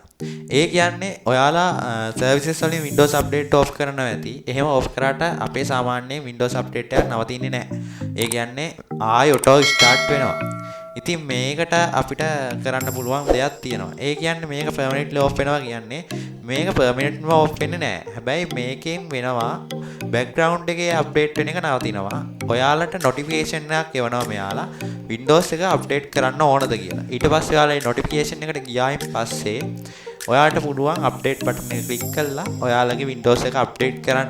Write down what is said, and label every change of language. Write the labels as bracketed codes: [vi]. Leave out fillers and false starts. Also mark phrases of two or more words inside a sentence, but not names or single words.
[si] ඒ කියන්නේ ඔයාලා services වලින් [en] Windows update off [si] කරනවා ඇති. එහෙම off කරාට අපේ සාමාන්‍ය [en] Windows update [si] එකක් නවතින්නේ නැහැ. ඒ කියන්නේ ආයෙ [en] auto start [si] වෙනවා. ඉතින් මේකට අපිට කරන්න පුළුවන් දෙයක් තියෙනවා. ඒ කියන්නේ මේක [en] permanently off [si] වෙනවා කියන්නේ මේක [en] permanently off [si] වෙන්නේ නැහැ. හැබැයි මේකෙන් වෙනවා background එකේ update වෙන එක නවතිනවා. ඔයාලට notification එකක් එවනවා මෙයාලා Windows එක update කරන්න ඕනද කියලා. ඊට පස්සේ ඔයාලා මේ notification එකට ගියායින් පස්සේ ඔයාලට පුළුවන් [en] update button [si] එක click කරලා ඔයාලගේ Windows එක update කරන්න.